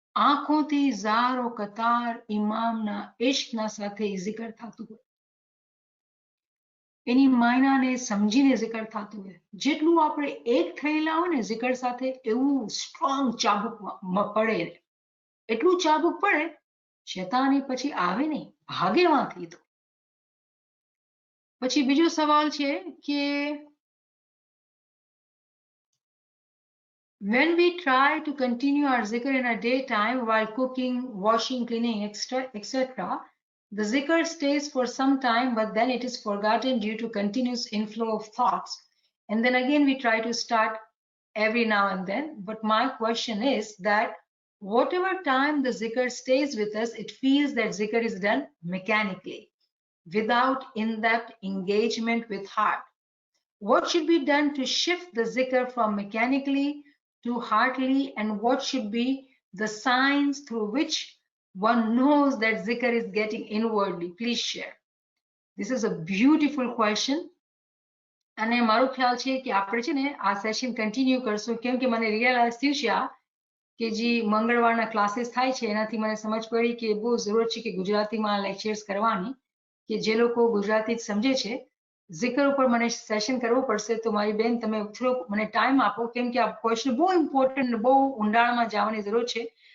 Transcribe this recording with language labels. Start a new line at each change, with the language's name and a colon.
Gujarati: આંખોથી ઝારો કતાર ઇમામના ઇશ્કના સાથે zikr થતું હોય, એની માયનાને સમજીને zikr થતું હોય. જેટલું આપણે એક થયેલા હોય ને zikr સાથે, એવું સ્ટ્રોંગ ચાબુક પડે, એટલું ચાબુક પડે, શૈતાન પછી આવે નહીં, ભાગે વાંથી. તો પછી બીજો સવાલ છે કે
English: when we try to continue our zikr in our daytime while cooking, washing, cleaning, etc., the zikr stays for some time, but then it is forgotten due to continuous inflow of thoughts. And then again, we try to start every now and then. But my question is that Whatever time the zikr stays with us, it feels that zikr is done mechanically, without in-depth engagement with heart. What should be done to shift the zikr from mechanically to heartily, and what should be the signs through which one knows that zikr is getting inwardly? Please share. This is a beautiful question.
Gujarati: અને મારો ખ્યાલ છે કે આપણે છે ને આ session continue કરશું, કેમ કે મને રિયલાઇઝ થયું છે આ કે જે મંગળવારના ક્લાસીસ થાય છે એનાથી મને સમજ પડી કે બહુ જરૂરત છે કે ગુજરાતીમાં લેક્ચર્સ કરવાની, કે જે લોકો ગુજરાતી સમજે છે. zikr ઉપર મને સેશન કરવું પડશે. તો મારી બેન તમે થોડોક મને ટાઈમ આપો, કેમ કે આ ક્વેશ્ચન બહુ ઇમ્પોર્ટન્ટ, બહુ ઊંડાણમાં જવાની જરૂર છે.